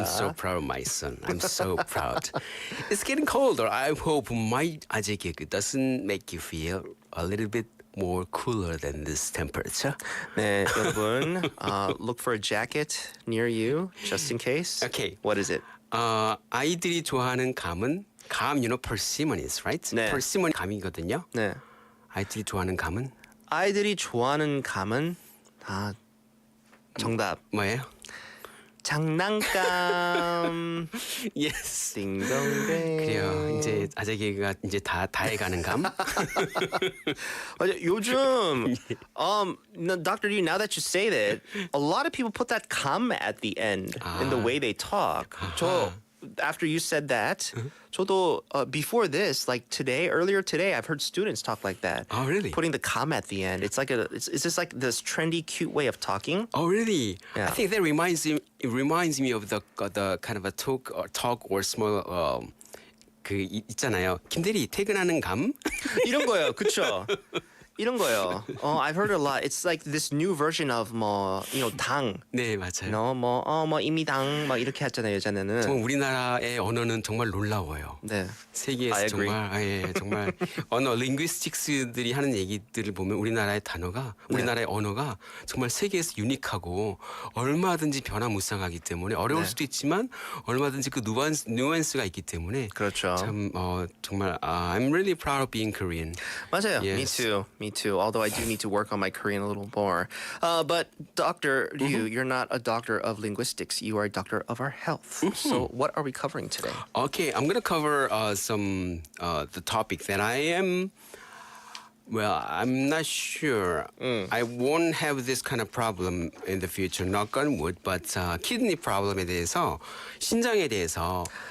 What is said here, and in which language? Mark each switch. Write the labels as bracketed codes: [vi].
[en] I'm so proud of my son. I'm so proud. It's getting colder. I hope my 아재 개그 doesn't make you feel a little bit more cooler than this temperature. [ko] 네, 여러분, [en] look for a jacket near you just in case. Okay. What is it? [ko] 아이들이 좋아하는 감은 [en] persimmons, right? [ko] 네. persimmon 감이거든요. 네. 아이들이 좋아하는 감은 아이들이 좋아하는 감은 정답. 뭐예요? 장난감. [en] Yes. [ko] 딩동댕. 그래요. 이제 아재 개그가 이제 다 해가는 감. 맞아. 요즘, Dr. [en] Yu, now that you say that, a lot of people put that 감 at the end in the way they talk. After you said that, [ko] 저도 [en] before this, like earlier today, I've heard students talk like that. Oh, really? Putting the 감 at the end. It's just like this trendy, cute way of talking. Oh, really? Yeah. I think that reminds me of the kind of a talk or small [ko] 있잖아요. 김대리 퇴근하는 감? 이런 거예요. 그렇죠? 이런 거요. [en] I've heard a lot. It's like this new version of 당. [ko] 네, 맞아요. 이미 당 막 이렇게 했잖아요, 예전에는. 정말 우리나라의 언어는 정말 놀라워요. 네. 세계에서 [en] I agree. [ko] 정말 언어 링귀스틱스들이 하는 얘기들을 보면 우리나라의 단어가 우리나라의 언어가 정말 세계에서 유니크하고 얼마든지 변화무쌍하기 때문에 어려울 수도 있지만 얼마든지 그 누안스가 있기 때문에 그렇죠. 참 정말 [en] I'm really proud of being Korean. [ko] 맞아요. [en] Yes. Me too. Although I do need to work on my Korean a little more. But Dr. Ryu, you're not a doctor of linguistics. You are a doctor of our health. So what are we covering today? Okay, I'm gonna cover some the topic that I am. Well, I'm not sure. I won't have this kind of problem in the future, knock on wood. But kidney problem [ko] 에 대해서, 신장에 대해서.